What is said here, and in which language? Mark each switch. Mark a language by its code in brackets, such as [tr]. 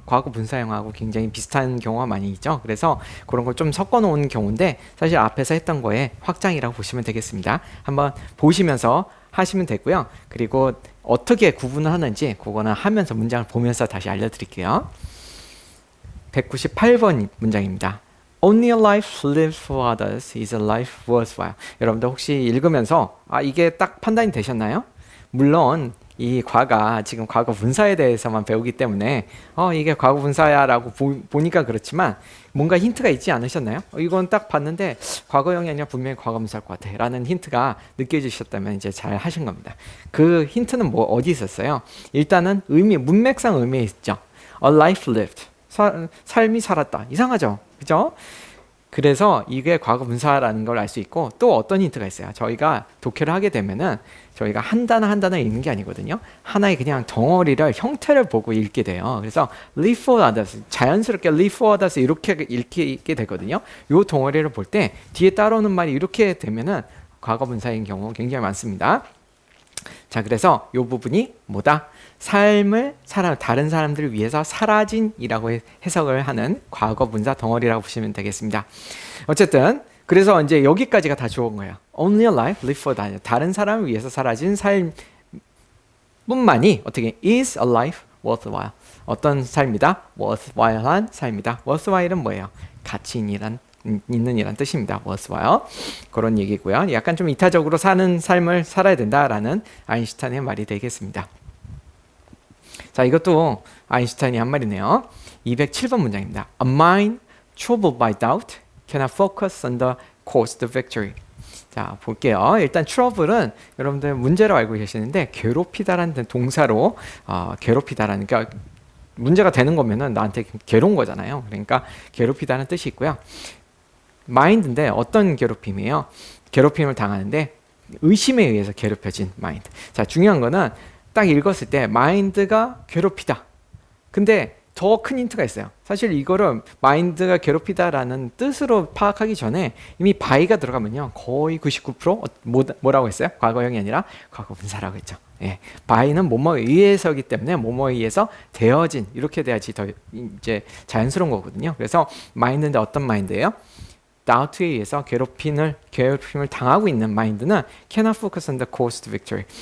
[ko] 과거 분사형하고 굉장히 비슷한 경우가 많이 있죠. 그래서 그런 걸 좀 섞어 놓은 경우인데 사실 앞에서 했던 거에 확장이라고 보시면 되겠습니다. 한번 보시면서 하시면 되고요. 그리고 어떻게 구분을 하는지 그거는 하면서 문장을 보면서 다시 알려드릴게요. 198번 문장입니다. [en] Only a life lived for others is a life worthwhile. [ko] 여러분들 혹시 읽으면서 이게 딱 판단이 되셨나요? 물론 이 과가 지금 과거 분사에 대해서만 배우기 때문에 이게 과거 분사야라고 보니까 그렇지만 뭔가 힌트가 있지 않으셨나요? 이건 딱 봤는데 과거형이 아니라 분명히 과거 분사일 것 같아 라는 힌트가 느껴지셨다면 이제 잘 하신 겁니다. 그 힌트는 어디 있었어요? 일단은 문맥상 의미에 있죠. [en] A life lived. [ko] 삶이 살았다. 이상하죠? 그죠? 그래서 이게 과거 분사라는 걸 알 수 있고, 또 어떤 힌트가 있어요. 저희가 독해를 하게 되면은 저희가 한 단어 한 단어 읽는 게 아니거든요. 하나의 그냥 덩어리를 형태를 보고 읽게 돼요. [en] 그래서 live for others, [ko] 자연스럽게 [en] live for others [ko] 이렇게 읽게 되거든요. 요 덩어리를 볼 때 뒤에 따라오는 말이 이렇게 되면은 과거 분사인 경우 굉장히 많습니다. 자, 그래서 이 부분이 뭐다? 삶을 다른 사람들을 위해서 사라진이라고 해석을 하는 과거 분사 덩어리라고 보시면 되겠습니다. 어쨌든 그래서 이제 여기까지가 다 좋은 거예요. [en] Only a life lived for others. [ko] 다른 사람을 위해서 사라진 삶뿐만이 어떻게 [en] is a life worthwhile. [ko] 어떤 삶이다? worthwhile한 삶이다. worthwhile은 뭐예요? 가치 있는 이란 뜻입니다. worthwhile. 그런 얘기고요. 약간 좀 이타적으로 사는 삶을 살아야 된다라는 아인슈타인의 말이 되겠습니다. 자, 이것도 아인슈타인이 한 말이네요. 207번 문장입니다. [en] A mind troubled by doubt cannot focus on the course to victory. [ko] 자, 볼게요. 일단 trouble은 여러분들 문제로 알고 계시는데 괴롭히다라는 동사로 괴롭히다라는, 그러니까 문제가 되는 거면은 나한테 괴로운 거잖아요. 그러니까 괴롭히다는 뜻이 있고요. mind인데 어떤 괴롭힘이에요? 괴롭힘을 당하는데 의심에 의해서 괴롭혀진 mind. 자, 중요한 거는 딱 읽었을 때 mind가 괴롭히다. 근데 더 큰 힌트가 있어요. 사실 이거를 mind가 괴롭히다라는 뜻으로 파악하기 전에 이미 by가 들어가면요 거의 99% 뭐라고 했어요? 과거형이 아니라 과거 분사라고 했죠. 예, by는 뭐뭐에 의해서기 때문에 뭐뭐에 의해서 되어진, 이렇게 돼야지 더 이제 자연스러운 거거든요. 그래서 mind인데 어떤 mind예요? [en] doubt에 [ko] 의해서 괴롭힘을 당하고 있는 [en] mind는 cannot focus on the course to victory.